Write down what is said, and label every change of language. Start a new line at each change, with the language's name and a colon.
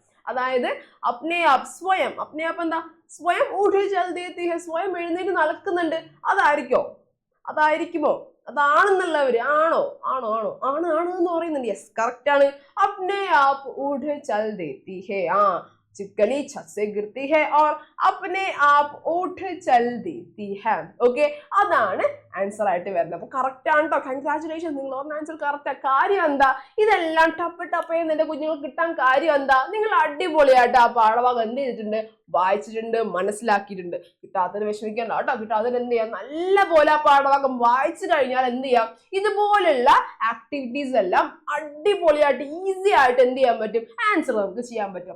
Malayalam: അതായത്
Hindi: അപ്നെ ആപ്,
Malayalam: സ്വയം, അപ്നെ ആപ് എന്താ? സ്വയം
Hindi: ഉഡ് ചൽ ദേത്തി ഹെ,
Malayalam: സ്വയം എഴുന്നേറ്റ് നടക്കുന്നുണ്ട്. അതായിരിക്കുമോ? അതാണെന്നുള്ളവര് ആണോ എന്ന് പറയുന്നുണ്ട്. യെസ്, കറക്റ്റ് ആണ്.
Hindi: അപ്നെ ആപ് ഉഡ് ചൽ ദേത്തി ഹെ. चिपकली छत से गिरती है और अपने आप उठ चल देती है.
Malayalam: ഓക്കെ, അതാണ് ആൻസർ ആയിട്ട് വരുന്നത്. അപ്പൊ കറക്റ്റ് ആണ് കേട്ടോ. കൺഗ്രാറ്റുലേഷൻ, നിങ്ങൾ പറഞ്ഞ ആൻസർ കറക്റ്റ്. കാര്യം എന്താ, ഇതെല്ലാം ടപ്പ് ടപ്പ് എന്റെ കുഞ്ഞുങ്ങൾ കിട്ടാൻ കാര്യം എന്താ, നിങ്ങൾ അടിപൊളിയായിട്ട് ആ പാഠഭാഗം എന്ത് ചെയ്തിട്ടുണ്ട്, വായിച്ചിട്ടുണ്ട്, മനസ്സിലാക്കിയിട്ടുണ്ട്. കിട്ടാത്തതിന് വിഷമിക്കേണ്ട കേട്ടോ. കിട്ടാത്തതിന് എന്ത് ചെയ്യാം, നല്ല പോലെ ആ പാഠഭാഗം വായിച്ചു കഴിഞ്ഞാൽ എന്ത് ചെയ്യാം, ഇതുപോലുള്ള ആക്ടിവിറ്റീസ് എല്ലാം അടിപൊളിയായിട്ട് ഈസി ആയിട്ട് എന്ത് ചെയ്യാൻ പറ്റും, ആൻസർ നമുക്ക് ചെയ്യാൻ പറ്റും.